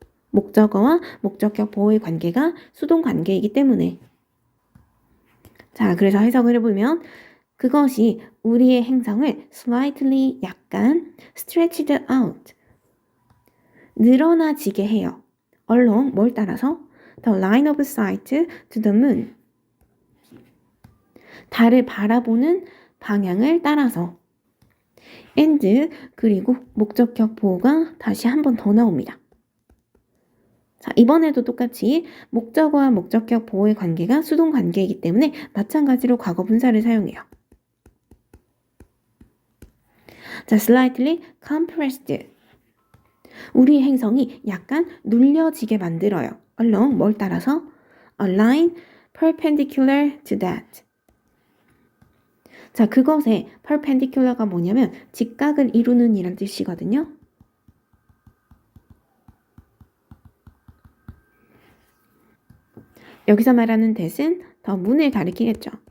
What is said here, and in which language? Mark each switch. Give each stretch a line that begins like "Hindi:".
Korean: 목적어와 목적격 보호의 관계가 수동 관계이기 때문에. 자, 그래서 해석을 해보면 그것이 우리의 행성을
English: slightly,
Korean: 약간
English: stretched out,
Korean: 늘어나지게 해요.
English: along,
Korean: 뭘 따라서?
English: the line of sight to the moon,
Korean: 달을 바라보는 방향을 따라서. and, 그리고 목적격 보호가 다시 한 번 더 나옵니다. 자, 이번에도 똑같이 목적어와 목적격 보호의 관계가 수동 관계이기 때문에 마찬가지로 과거 분사를 사용해요. 자,
English: slightly compressed,
Korean: 우리 행성이 약간 눌려지게 만들어요.
English: along,
Korean: 뭘 따라서?
English: a line perpendicular to that.
Korean: 자, 그것에 perpendicular가 뭐냐면 직각을 이루는 이란 뜻이거든요. 여기서 말하는 that은 더 문을 가리키겠죠.